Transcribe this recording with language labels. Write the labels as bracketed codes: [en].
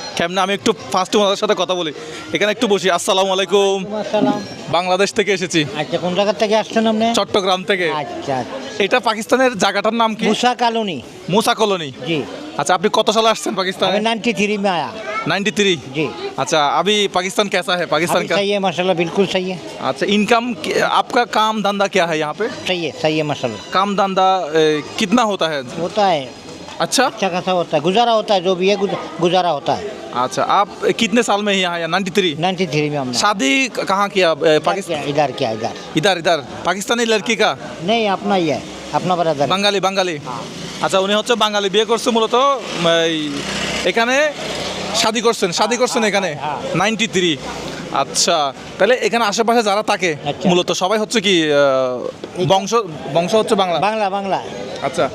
[bn] কেমনে আমি একটু ফার্স্টে ওনাদের সাথে কথা বলি, এখানে একটু বসি। আসসালামু আলাইকুম। আসসালাম। বাংলাদেশ থেকে এসেছি, আচ্ছা, কোন জায়গা থেকে আসছেন আপনি? চট্টগ্রাম থেকে। আচ্ছা, এটা পাকিস্তানের জায়গাটার নাম কি? মুসা কলোনি। মুসা কলোনি। জি। अच्छा, আপনি কত সালে আসছেন পাকিস্তানে? [hi] मैं 93 में आया। 93। जी। अच्छा, अभी पाकिस्तान कैसा है? पाकिस्तान अभी का सही है माशाल्लाह, बिल्कुल सही है। अच्छा, इनकम आपका काम धंधा क्या है यहाँ पे? सही है माशाल्लाह। काम धंधा कितना होता है? होता है, अच्छा अच्छा खासा होता है, गुजारा होता है, जो भी है गुजारा होता है। अच्छा, आप कितने साल में यहाँ आया? 93। 93 में हमने शादी कहाँ किया? पाकिस्तान। इधर किया इधर। इधर पाकिस्तानी लड़की का? नहीं, अपना ही है, अपना ब्रदर। [bn] বাঙালি বাঙালি। আচ্ছা, উনি হচ্ছে বাঙালি, বিয়ে করছে মূলত এই এখানে শাদি করছেন এখানে 93। আচ্ছা, তাহলে এখানে আশেপাশে যারা থাকে আচ্ছা। মূলত সবাই হচ্ছে কি বংশ বংশ হচ্ছে বাংলা? বাংলা বাংলা। আচ্ছা,